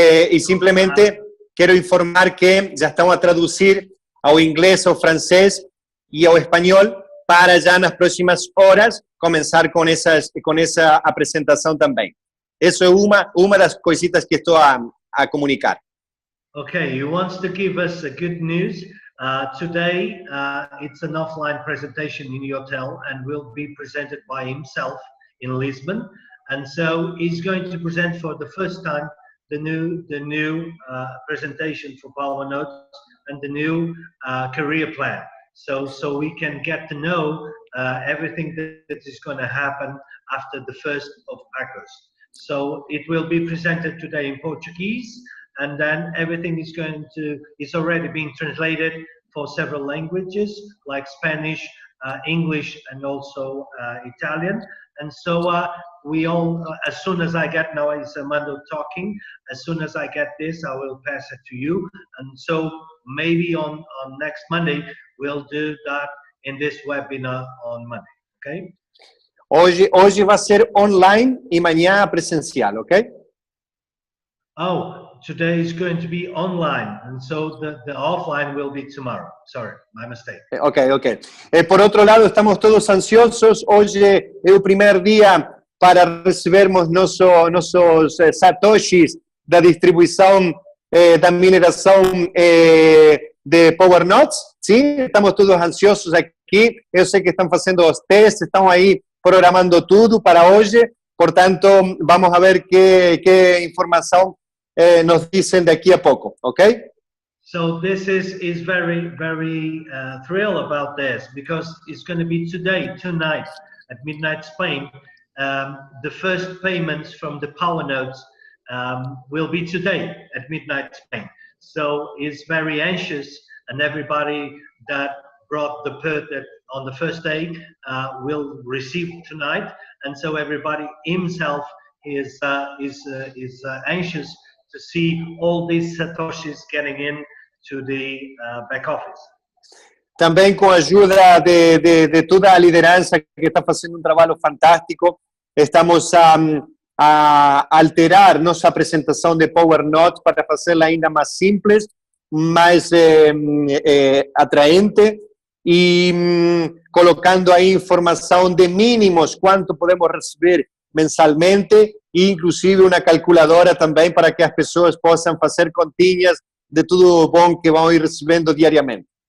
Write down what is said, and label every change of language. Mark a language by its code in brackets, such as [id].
[pt] E simplesmente quero informar que já estão a traduzir ao inglês, ao francês e ao espanhol, para já nas próximas horas começar com essa apresentação também. Isso é uma das coisitas que estou a comunicar. [en] Okay, he wants to give us a good news. Today, it's an offline presentation in the hotel and will be presented by himself in Lisbon. And so he's going to present for the first time the new presentation for Powernodes and the new career plan. So we can get to know everything that is going to happen after the 1st of August. So it will be presented today in Portuguese, and then everything is already being translated for several languages like Spanish, English, and also Italian. And so we all, as soon as I get, now is Armando talking, as soon as I get this, I will pass it to you. And so maybe on next Monday, we'll do that in this webinar on Monday, okay? [pt] Hoje vai ser online e amanhã presencial, ok? [en] Oh, today is going to be online, and so the offline will be tomorrow. Sorry, my mistake. [pt] Ok. Por outro lado, estamos todos ansiosos. Hoje é o primeiro dia para recebermos nossos satoshis da distribuição da mineração de Powernodes. Sim, estamos todos ansiosos aqui. Eu sei que estão fazendo os testes, estão aí programando tudo para hoje. Portanto, [es] vamos a ver que informação nos dicen de aquí a poco, ¿ok? [en] So this is very thrilled about this, because it's going to be tonight at midnight Spain. The first payments from the Powernodes will be today at midnight Spain. So he's very anxious, and everybody that brought the purchase on the first day will receive tonight, and so everybody himself is anxious to see all these satoshis getting in to the back office. [pt] Também com a ajuda de toda a liderança que está fazendo trabalho fantástico, estamos a alterar nossa apresentação de Powernodes para fazê-la ainda mais simples, mais atraente e colocando aí informação de mínimos, quanto podemos receber mensalmente, e inclusive uma calculadora também para que as pessoas possam fazer continhas de tudo bom que vão ir recebendo diariamente.